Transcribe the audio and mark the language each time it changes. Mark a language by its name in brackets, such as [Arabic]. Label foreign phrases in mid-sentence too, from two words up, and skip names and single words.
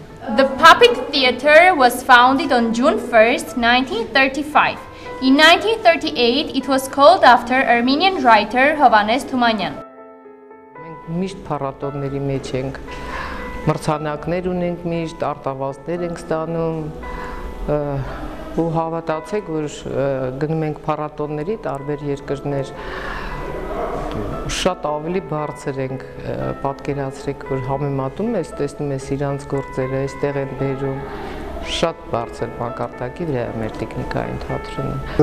[English] The Puppet Theatre was founded on June 1st, 1935. In 1938, it was called after Armenian writer Hovannes Tumanyan. [Armenian] Միշտ փառատոնների մեջ ենք, մրցանակներ ունենք միշտ, արտավազդներ ենք ստանում, ու հավատացեք, որ գնում ենք փառատոնների տարբեր երկրներ, շատ ավելի բարձր ենք, պատկերացրեք, որ համեմատում ես, տեսնում ես իրանց գործերը, այստեղ են բերում, շատ բարձր մակարդակի վրա է մեր տեխնիկային թատրոնը։